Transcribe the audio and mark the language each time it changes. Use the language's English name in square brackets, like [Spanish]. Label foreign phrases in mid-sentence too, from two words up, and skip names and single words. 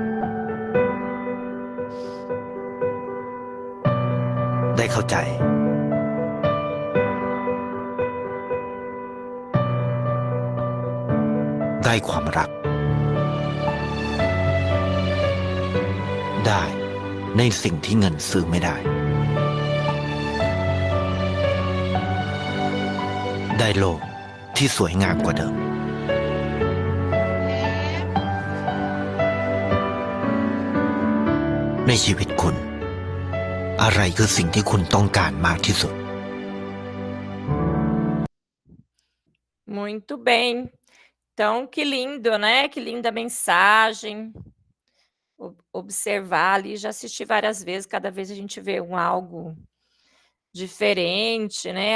[Thai] ได้เข้าใจ ได้ความรัก ได้ในสิ่งที่เงินซื้อไม่ได้ ได้โลกที่สวยงามกว่าเดิม ในชีวิตคุณอะไรคือสิ่งที่คุณต้องการมากที่สุด [Portuguese] Muito bem. Então, que lindo, né? Que linda mensagem. Observar ali, já assisti várias vezes, cada vez a gente vê algo diferente, né?